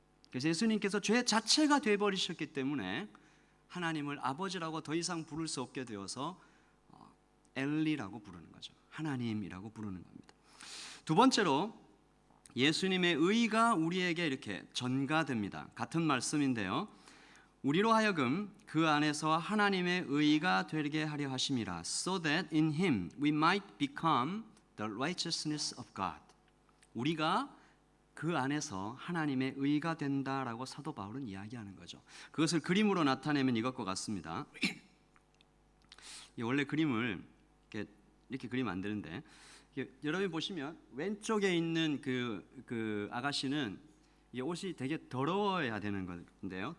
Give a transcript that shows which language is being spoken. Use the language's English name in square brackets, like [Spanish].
[Korean] 그래서 예수님께서 죄 자체가 되어버리셨기 때문에 하나님을 아버지라고 더 이상 부를 수 없게 되어서 엘리라고 부르는 거죠. 하나님이라고 부르는 겁니다. 두 번째로 예수님의 의가 우리에게 이렇게 전가됩니다. 같은 말씀인데요. 우리로 하여금 그 안에서 하나님의 의가 되게 하려 하심이라. [English] So that in him we might become the righteousness of God. [Korean] 우리가 그 안에서 하나님의 의가 된다라고 사도 바울은 이야기하는 거죠. 그것을 그림으로 나타내면 이것과 같습니다. 원래 그림을 이렇게 그리면 안 되는데, 여러분 보시면 왼쪽에 있는 그 아가씨는 옷이 되게 더러워야 되는 건데요.